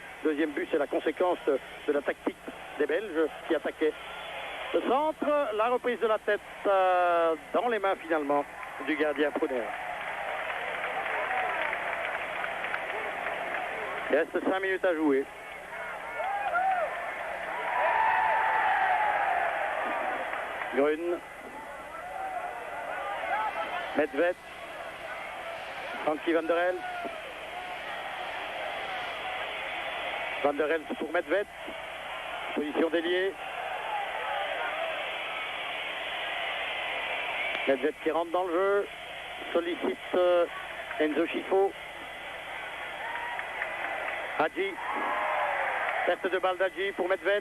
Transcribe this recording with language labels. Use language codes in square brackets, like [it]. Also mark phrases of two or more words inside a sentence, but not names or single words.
[fr] Le deuxième but, c'est la conséquence de la tactique des Belges qui attaquaient le centre. La reprise de la tête dans les mains finalement du gardien Pruner. Il reste 5 minutes à jouer. Grune. Medved. Frankie Van der Elst. Van der Elst pour Medved. Position d'ailier. Medved qui rentre dans le jeu. Sollicite Enzo Chifo. Hadji. Perte de balle d'Hadji pour Medved.